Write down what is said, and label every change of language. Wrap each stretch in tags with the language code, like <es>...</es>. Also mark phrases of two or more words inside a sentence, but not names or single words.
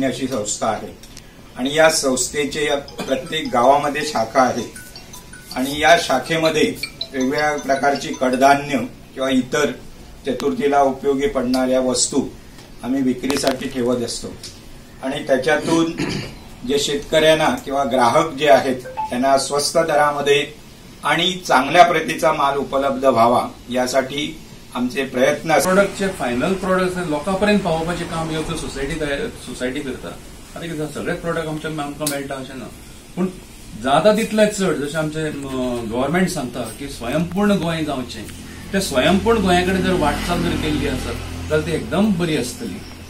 <mr>अशी संस्था आहे आणि या संस्थेचे प्रत्येक गावामध्ये शाखा आहेत आणि या शाखेमध्ये वेगवेगळ्या प्रकारची कडधान्य किंवा इतर चतुर्थीला उपयोगी पडणाऱ्या वस्तू आम्ही विक्रीसाठी ठेवत असतो आणि त्याच्यातून जे शेतकऱ्यांना किंवा ग्राहक जे आहेत त्यांना स्वस्त दरामध्ये आणि चांगल्या प्रतीचा माल उपलब्ध व्हावा यासाठी आमचे प्रयत्न</mr> <kok>प्रोडक्टचे</kok> <en>final product</en> <kok>लोकांपर्यंत पावोवपाचें काम ह्यो सोसायटी करता। आता कितें सगळे प्रोडक्ट आमकां मेळटा अशें ना पूण जाता तितले चड जशें आमचे गव्हर्नमेंट सांगता की स्वयंपूर्ण गोंय जावचें ते स्वयंपूर्ण गोंया कडेन जर वाटचाल जर केल्ली आसत जाल्यार ती एकदम बरी आसतली।</kok>